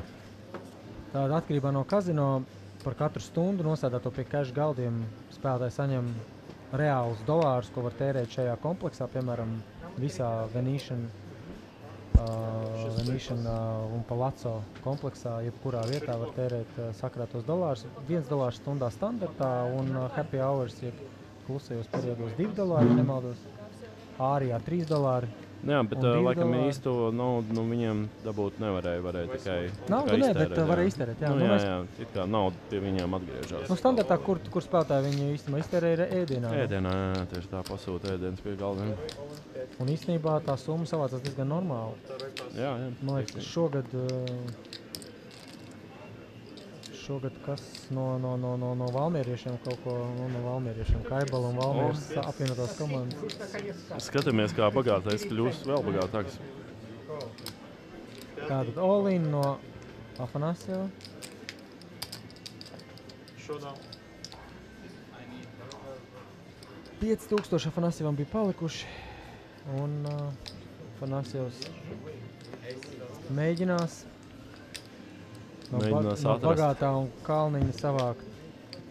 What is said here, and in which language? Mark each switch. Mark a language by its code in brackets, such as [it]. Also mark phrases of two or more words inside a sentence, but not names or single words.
[lv] Tāda atkarībā no kazino par katru stundu nosēdāto pie cash galdiem spēlētāji saņem reālus dolārus, ko var tērēt šajā kompleksā, piemēram, visā Venetian un Palazzo kompleksā, jebkurā vietā var tērēt sakrātos dolārus. $1 stundā standartā un [en] happy hours, [lv] jeb klusajos periodos $2, ja nemaldos. Ārijā $3. Jā, bet laikam īsto naudu viņiem dabūt nevarēja tikai naudu ne, bet varēja iztērēt. Jā, jā, it kā nauda pie viņiem atgriežās. Nu, standartā, kur spēlētāji viņi īstenībā iztērē ir ēdienā? Ēdienā, jā, tieši tā pasūta ēdienas pie galdiem. Un īstenībā tā summa savācās diezgan normāli. Jā. Man liekas, šogad kas no valmieriešiem kaut ko, no valmieriešiem, Kaibala un Valmieras apvienotās komandas. Skatāmies, kā bagātais kļūst vēl bagātāks. Tātad all-in no Afanasjeva. Šodien. 5000 Afanasjevam bija palikuši. Un Afanasjevs mēģinās no bagātā un Kalniņa savākt.